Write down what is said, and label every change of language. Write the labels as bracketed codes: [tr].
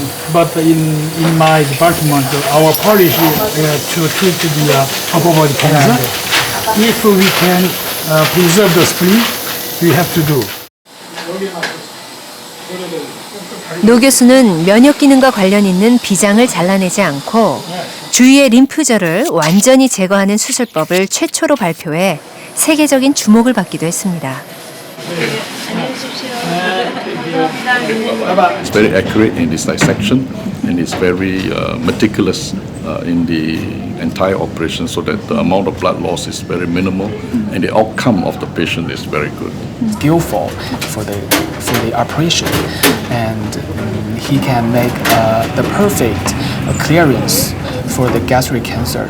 [en] But in my department, our policy to treat the upper body cancer, if we can preserve the spleen, we have to do. [ko] 노 교수는 면역 기능과 관련 있는 비장을 잘라내지 않고 주위의 림프절을 완전히 제거하는 수술법을 최초로 발표해 세계적인 주목을 받기도 했습니다. [en] It's very accurate in its dissection and it's very meticulous in the entire operation so that the amount of blood loss is very minimal and the outcome of the patient is very good. Skillful for the operation, and he can make the perfect clearance for the gastric cancer.